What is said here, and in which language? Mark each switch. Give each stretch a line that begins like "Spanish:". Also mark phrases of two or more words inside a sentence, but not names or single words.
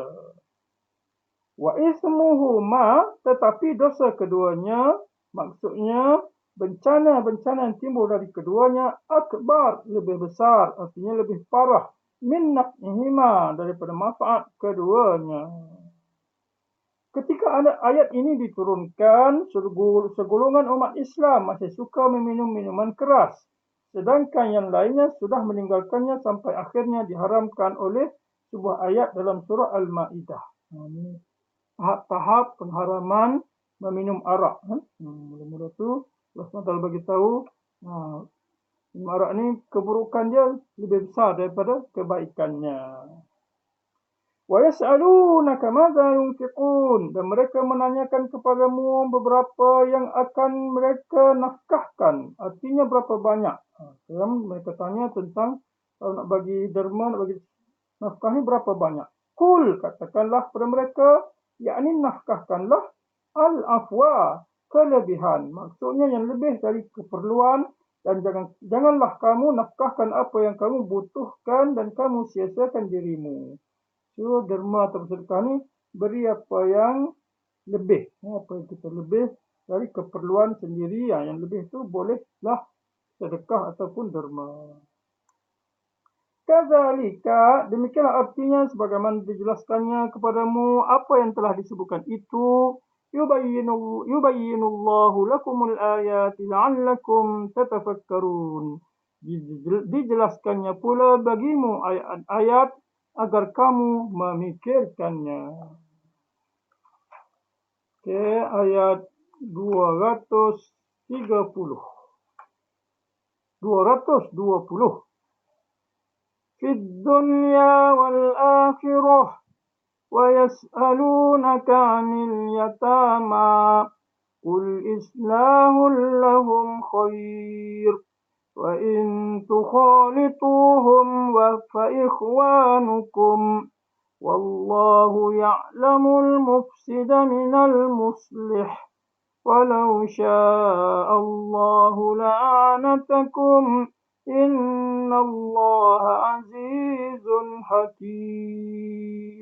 Arabic: و إثمهما,
Indonesian: tetapi dosa keduanya, maksudnya bencana-bencana yang timbul dari keduanya akbar, lebih besar, artinya lebih parah,
Arabic: من نفعهما,
Indonesian: daripada manfaat keduanya. Ketika ayat ini diturunkan, segolongan umat Islam masih suka meminum minuman keras, sedangkan yang lainnya sudah meninggalkannya sampai akhirnya diharamkan oleh sebuah ayat dalam surah Al-Ma'idah.
Malay: Tahap-tahap pengharaman meminum arak. Mula-mula tu Allah SWT bagi tahu minum arak ni keburukan dia lebih besar daripada kebaikannya.
Arabic: و يسألونك ماذا ينفقون,
Indonesian: dan mereka menanyakan kepadamu beberapa yang akan mereka nafkahkan, artinya berapa banyak.
Malay: Mereka tanya tentang kalau nak bagi derma, nak bagi nafkah ni berapa banyak.
Indonesian: Qul, katakanlah kepada mereka, yakni nafkahkanlah al-afwa, kelebihan. Maksudnya yang lebih dari keperluan, dan janganlah kamu nafkahkan apa yang kamu butuhkan dan kamu sia-siakan dirimu.
Malay: So, derma atau sedekah ni beri apa yang lebih. Apa yang kita lebih dari keperluan sendiri. Yang lebih tu bolehlah sedekah ataupun derma.
Indonesian: Kadzalika, demikianlah artinya sebagaimana dijelaskannya kepadamu apa yang telah disebutkan itu.
Arabic: يبين الله لكم الآيات لعلكم تتفكرون.
Indonesian: Dijelaskannya pula bagimu ayat-ayat agar kamu memikirkannya.
Malay: Okay, ayat 220.
Arabic: في الدنيا والآخرة ويسألونك عن اليتامى قل إصلاح لهم خير وإن تخالطوهم فإخوانكم والله يعلم المفسد من المصلح ولو شاء الله لأعنتكم إن الله عزيز حكيم.